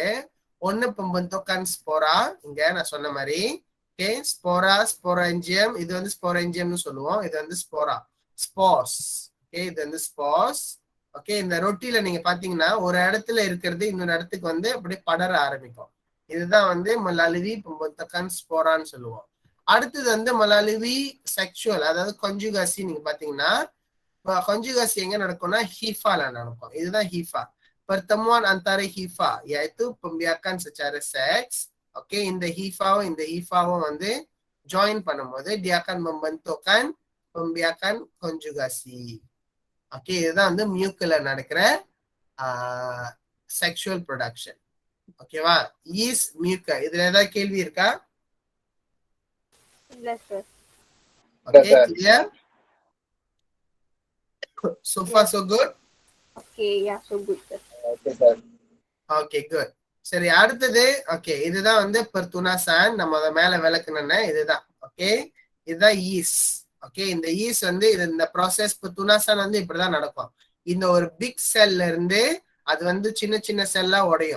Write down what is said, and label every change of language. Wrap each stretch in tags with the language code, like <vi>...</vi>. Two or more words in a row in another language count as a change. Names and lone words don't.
<ta>ஒன்னு</ta> <ms>pembentukan spora,</ms> <ta>இங்க நான் சொன்ன மாதிரி. ஓகே, ஸ்போரா, ஸ்போரெஞ்சியம். இது வந்து ஸ்போரெஞ்சியம்னு சொல்லுவோம். இது வந்து ஸ்போரா, ஸ்போஸ். ஓகே, இது வந்து ஸ்போஸ். ஓகே, இந்த ரொட்டியில நீங்க பாத்தீங்கன்னா ஒரு இடத்துல இருக்கிறது இன்னொரு இடத்துக்கு வந்து அப்படியே படர ஆரம்பிக்கும். இதுதான் வந்து</ta> <ms>melalui pembentukan</ms> <ta>ஸ்போரான்னு சொல்லுவோம். அடுத்தது வந்து melalui செக்ஷுவல், அதாவது conjugacy. நீங்க பாத்தீங்கன்னா conjugacy எங்க நடக்கும்னா ஹீஃபால நடக்கும். இதுதான் ஹீஃபா,</ta> <ms>pertemuan antara hifa, yaitu pembiakan secara seks. Oke,</ms> <ta>இந்த ஹீஃபாவும் வந்து ஜாயின் பண்ணும்போது</ta> <ms>dia akan membentukkan pembiakan konjugasi.</ms> <ta>ஓகே, இதுதான் வந்து மியூக்கல நடக்கிற</ta> <en>sexual production.</en> <ta>ஓகேவா? ஈஸ் மியூக்க. இதுல ஏதாவது கேள்வி இருக்கா? இல்ல சார்.</ta> <en>Okay, clear? So far so good? Okay, yeah, so good sir. Okay sir. Okay, good.</en> <ta>சரி, அடுத்தது ஓகே, இதுதான் வந்து பெர்துனாசான். நம்ம அதை மேல விளக்குனேன்னு இதுதான். ஓகே, இதுதான் ஈஸ். ஓகே, இந்த ஈஸ் வந்து இந்த ப்ராசஸ் பெர்துனாசான் வந்து இப்படிதான் நடக்கும். இந்த ஒரு</ta> <en>big cell</en> <ta>இருந்து அது வந்து சின்ன சின்ன செல்லா உடையும்.</ta>